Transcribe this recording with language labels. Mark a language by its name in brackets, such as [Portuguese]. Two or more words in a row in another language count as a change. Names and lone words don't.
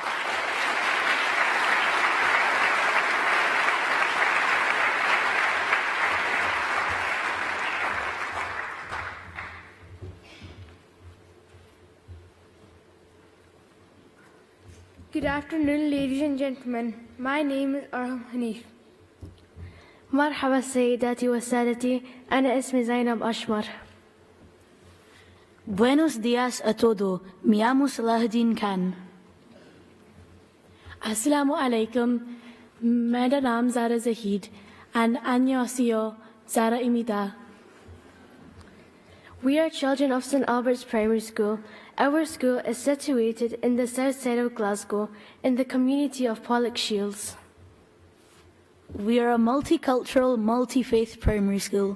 [English] Good afternoon, ladies and gentlemen. My name is Arham Hanif. [Arabic] مرحبا سيداتي وسادتي أنا اسمي زينب أشمر. [Spanish] Buenos días a todo. Me llamo Salahuddin Khan. [Arabic] السلام عليكم. [Hindi] मेरा नाम ज़ारा ज़हीद and [Korean] 안녕하세요 Zara 입니다. [English] We are children of St Albert's Primary School. Our school is situated in the south side of Glasgow, in the community of Pollokshields. We are a multicultural, multi-faith primary school.